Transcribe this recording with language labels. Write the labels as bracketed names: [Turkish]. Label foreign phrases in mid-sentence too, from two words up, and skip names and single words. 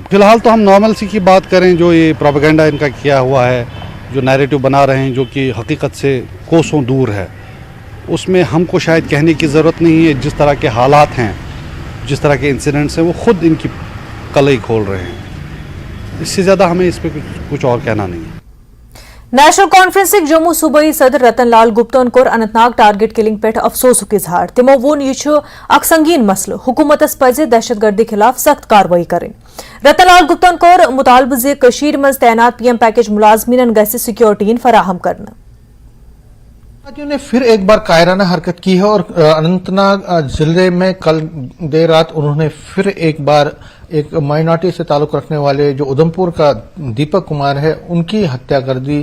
[Hindi] फिलहाल तो हम नॉर्मलसी की बात करें, जो ये प्रोपेगेंडा इनका किया हुआ है, जो नैरेटिव बना रहे हैं जो कि हकीकत से कोसों दूर है, उसमें हमको शायद कहने की ज़रूरत नहीं है। जिस तरह के हालात हैं, जिस तरह के इंसिडेंट्स हैं, वो ख़ुद इनकी कलई खोल रहे हैं। इससे ज़्यादा हमें इस पर कुछ और कहना नहीं है। [Kashmiri] नेशनल कॉन्फ्रेंसिक जम्मू सूबाई सदर रतन लाल गुप्तन कोर अनंतनाग [English] target killing [Kashmiri] पे अफसोसुक इजहार। तिमो वोन यह अख संगीन मसल, हुकूमतस पजे दहशतगर्दी खिलाफ सख्त कार्रवाई करें। रतन लाल गुप्तन कोर मुतालबे जे कशीर मज तैनात [English] PM package [Kashmiri] मुलाजमीन गसी सिक्योरिटी फराहम करना। [Hindi] ने फिर एक बार कायराना हरकत की है और अनंतनाग जिले में कल देर रात उन्होंने फिर एक बार एक माइनॉरिटी से ताल्लुक रखने वाले जो उधमपुर का दीपक कुमार है उनकी हत्या कर दी।